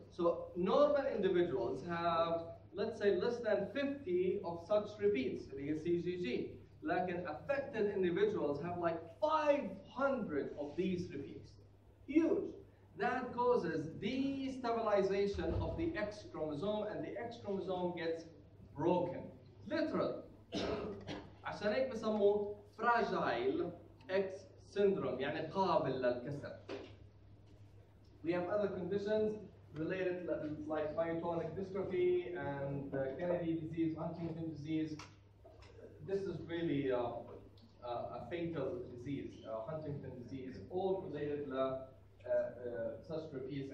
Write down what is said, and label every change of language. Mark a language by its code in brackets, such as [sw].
[en] So normal individuals have, let's say, less than 50 of such repeats, the CGG. Like affected individuals have like 500 of these repeats. Huge. That causes destabilization of the X chromosome, and the X chromosome gets broken. Literally. [ar] عشان هيك بسموه fragile X syndrome, يعني قابل للكسر. [en] We have other conditions related like myotonic dystrophy and Kennedy disease, Huntington disease. This is really a fatal disease, Huntington disease, all related to such repeats.